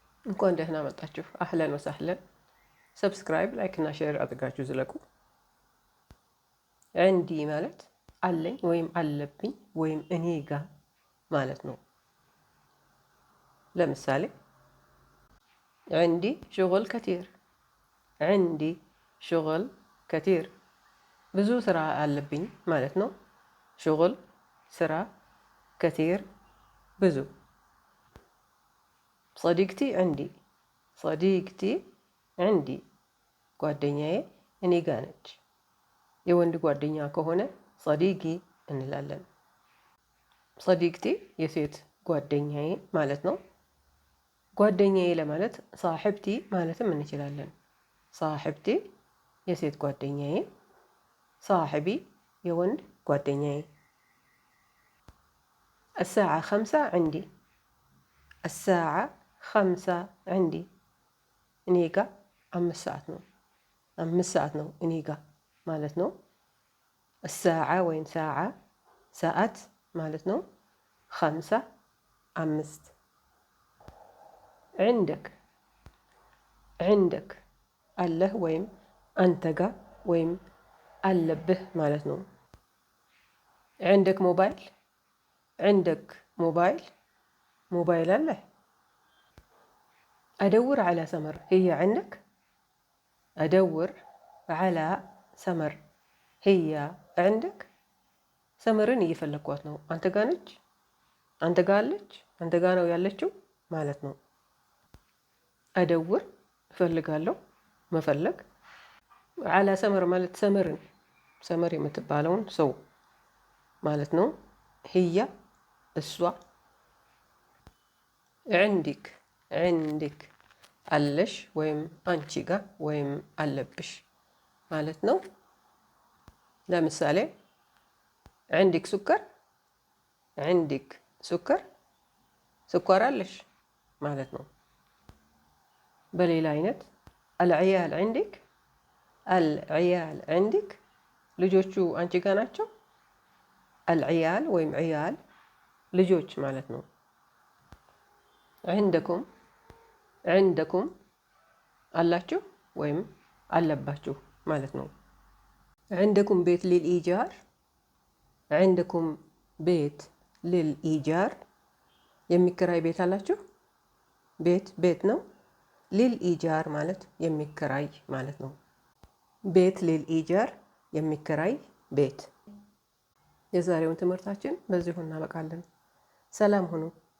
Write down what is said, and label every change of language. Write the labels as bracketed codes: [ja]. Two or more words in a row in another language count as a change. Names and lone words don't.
[am] እንኳን ደህና መጣችሁ። አህለን ወሰህለን። ሰብስክራይብ፣ ላይክ እና ሼር አድርጋችሁ ዝለቁ። ዕንዲ ማለት አለኝ ወይም አለብኝ ወይም እኔ ጋ ማለት ነው። ለምሳሌ [ar] عندي شغل كثير፣ عندي شغل كثير [am] ብዙ ስራ አለብኝ ማለት ነው። ሽغል ስራ፣ ከቲር ብዙ። [ar] صديقتي عندي، صديقتي عندي [am] ጓደኛዬ እኔ ጋ ነች። የወንድ ጓደኛ ከሆነ صديقي እንላለን። صديقتي የሴት ጓደኛዬ ማለት ነው። ጓደኛዬ ለማለት صاحبቲ ማለትም እንችላለን። صاحبቲ የሴት ጓደኛዬ፣ صاحبي የወንድ ጓደኛዬ። [ar] الساعة 5 عندي، الساعة 5 عندي [am] እኔ ጋ 5 ሰዓት ነው። 5 ሰዓት ነው እኔ ጋ ማለት ነው። الساعة ወይም ساعة ሰዓት ማለት ነው። 5 5 [ar] عندك، عندك [am] አለህ ወይም አንተ ጋ ወይም አለብህ ማለት ነው። [ar] عندك موبايل، عندك موبايل موبايل [am] አለህ። [ar] أدور على سمر، هي عندك؟ أدور على سمر هي عندك؟ [am] ሰመርን እየፈለኳት ነው። አንተ ጋ ነች? አንተ ጋ አለች? አንተ ጋ ነው ያለችው ማለት ነው። አደውር እፈልጋለሁ፣ መፈለግ። አላ ሰመር ማለት ሰመርን፣ ሰመር የምትባለውን ሰው ማለት ነው። ህያ እሷ። [ar] عندك، عندك [am] አለሽ ወይም አንቺ ጋ ወይም አለብሽ ማለት ነው። ለምሳሌ [ar] عندك سكر، عندك سكر [am] ስኳር አለሽ ማለት ነው። በሌላ አይነት [ar] العيال عندك، العيال عندك [am] ልጆቹ አንቺ ጋ ናቸው። العيال ወይም عيال ልጆች ማለት ነው። [ar] عندكم، عندكم [am] አላችሁ ወይም አለባችሁ ማለት ነው። عندكم [ar] بيت للإيجار، عندكم [am] ቤት للإيجار የሚከራይ ቤት አላችሁ። ቤት ቤት ነው። للإيجار ማለት የሚከራይ ማለት ነው። ቤት للإيجار የሚከራይ ቤት። የዛሬውን ትምህርታችን በዚሁ እናበቃለን። ሰላም ሁኑ።